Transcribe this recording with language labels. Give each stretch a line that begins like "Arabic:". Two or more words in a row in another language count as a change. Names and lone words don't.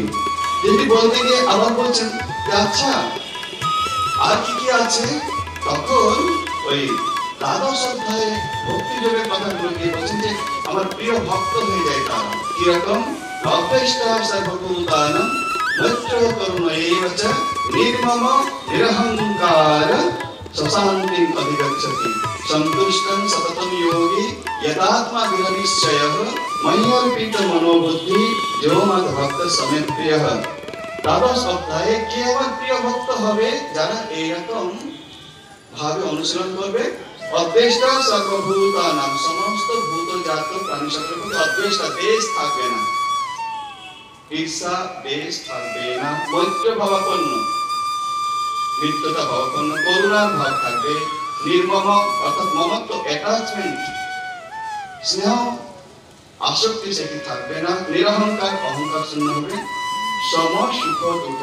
Bangla: যদি বলতে গিয়ে আবার বলছেন আচ্ছা আর কি কি আছে, তখন ওই দ্বাদশ অধ্যায়ে ভক্তি যোগের কথাগুলো দিয়ে বলছেন যে আমার প্রিয় ভক্ত হয়ে যায় তারা কিরকম?
Sanskrit: লভ্যেষ্টা সর্বভূতানাং মৈত্র করুণৈব চ নির্মম নিরহংকার स्वशान्तिम् अधिगच्छति सन्तुष्टं सततं योगी यदात्मा दृढनिश्चयः मय्यर्पितमनोबुद्धिः यो मद्भक्त समे प्रियः।
Bangla: দ্বাদশ অধ্যায়ে কেবল প্রিয় ভক্ত হবে যারা এইরকম ভাবে অনুশীলন করবে।
Sanskrit: অদ্বেষ্টা সর্বভূতানাম,
Bangla: সমস্ত ভূতজাত প্রাণী সকলের প্রতি অদ্বেষ্টা, দেশ থাকবে না, ঈর্ষা দেশ থাকবে না, মৈত্র ভাবাপন্ন, মিত্রতা ভাবাপন্ন, করুণার ভাব থাকবে, নির্মম অর্থাৎ মমত্ব অ্যাটাচমেন্ট স্নেহ আসক্তি সেটি থাকবে না, নিরহংকার অহংকার শূন্য হবে, সম সুখ দুঃখ।